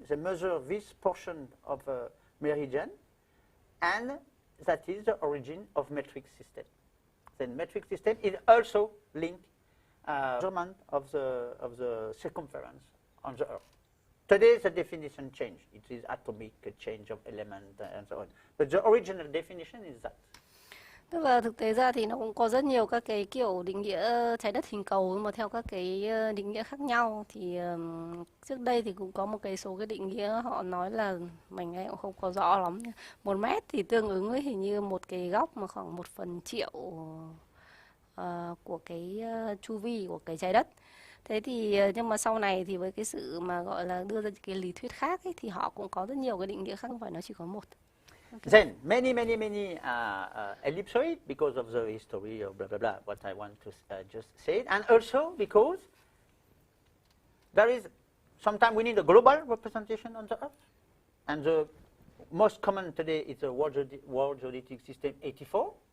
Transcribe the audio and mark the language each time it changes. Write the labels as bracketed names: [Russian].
[English] They measure this portion of a meridian, and that is the origin of metric system. The metric system is also linked measurement of the circumference on the Earth. Today the definition changed. It is atomic change of element and so on. But the original definition is that. [Vietnamese] Tức là thực tế ra thì nó cũng có rất nhiều các cái kiểu định nghĩa trái đất hình cầu, mà theo các cái định nghĩa khác nhau. Thì trước đây thì cũng có một cái số cái định nghĩa họ nói là mình cũng không có rõ lắm. 1 mét thì tương ứng với hình như một cái góc mà khoảng 1/1000 của cái chu vi của cái trái đất. Thế thì nhưng mà sau này thì với cái sự mà gọi là đưa ra cái lý thuyết khác ấy, thì họ cũng có rất nhiều cái định nghĩa khác, không phải nó chỉ có một. [English] Okay. Then many ellipsoid because of the history of blah blah blah. What I want to just say, and also because there is sometimes we need a global representation on the Earth, and the most common today is the World Geodetic System 84.